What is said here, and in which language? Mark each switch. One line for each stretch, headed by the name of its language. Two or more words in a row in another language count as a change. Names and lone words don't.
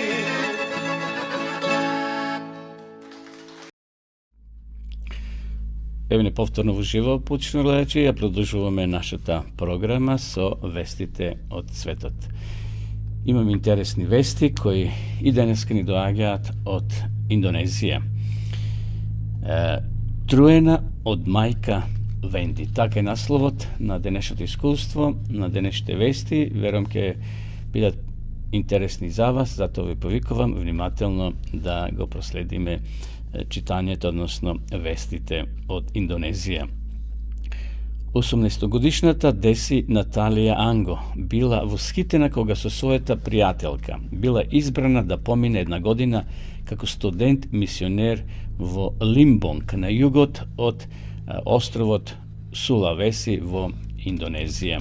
Macedonian: Ево не повторно уживо, почетно гледачи, а продужујеме нашата програма со Вестите од Светот. Имам интересни вести који и данас ни доаѓаат од Индонезије. Труена од мајка Венди. Така е насловот на денешното искуство, на денешните вести. Верувам ке бидат интересни за вас, затоа ви повикувам внимателно да го проследиме читањето, односно вестите од Индонезија. 18-годишната Деси Наталија Анго била восхитена кога со својата пријателка била избрана да помине една година како студент мисионер во Лимбонг на југот од островот Сулавеси во Индонезија.